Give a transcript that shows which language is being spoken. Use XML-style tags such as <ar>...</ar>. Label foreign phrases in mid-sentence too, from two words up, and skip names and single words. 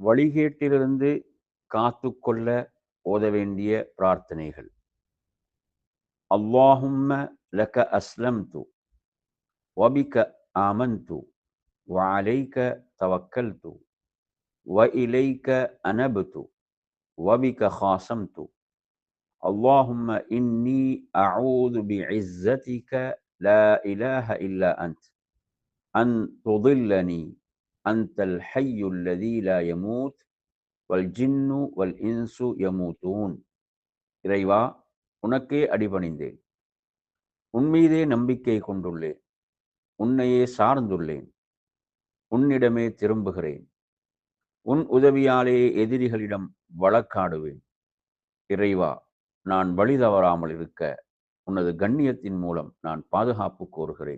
<ta>வழிகேட்டிலிருந்து காத்துக்கொள்ள ஓத வேண்டிய பிரார்த்தனைகள்.</ta> <ar>اللهم لك أسلمت وبك آمنت وعليك توكلت وإليك أنبت وبك خاصمت اللهم إني أعوذ بعزتك لا إله إلا أنت أن تضلني أنت الحي الذي لا يموت والجن والإنس يموتون.</ar> <ta>இறைவா, உனக்கே அடிபணிந்தேன். உன்மீதே நம்பிக்கை கொண்டுள்ளேன். உன்னையே சார்ந்துள்ளேன். உன்னிடமே திரும்புகிறேன். உன் உதவியாலே எதிரிகளிடம் வழக்காடுவேன். இறைவா, நான் வழி தவறாமல் இருக்க உனது கண்ணியத்தின் மூலம் நான் பாதுகாப்பு கோருகிறேன்.</ta>